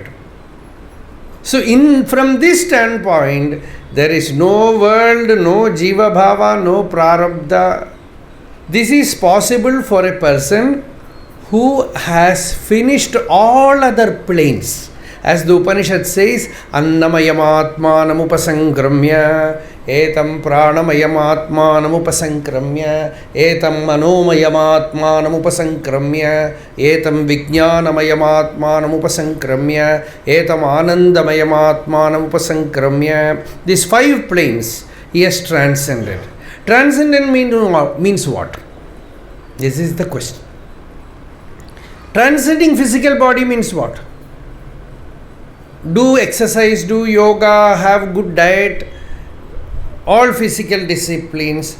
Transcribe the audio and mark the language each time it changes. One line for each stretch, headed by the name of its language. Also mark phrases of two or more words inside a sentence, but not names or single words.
English: So, from this standpoint, there is no world, no
Sanskrit: Jiva Bhava,
English: no Prarabdha. This is possible for a person who has finished all other planes. As the Upanishad says,
Sanskrit: Annamayamatmanam upasangramya, etam pranamayam upasankramya, etam manomayam upasankramya, etam vijnanamayam upasankramya, etam anandamayam upasankramya.
English: These 5 planes he has transcended. Transcendent means what? This is the question. Transcending physical body means what? Do exercise, do yoga, have good diet, all physical disciplines.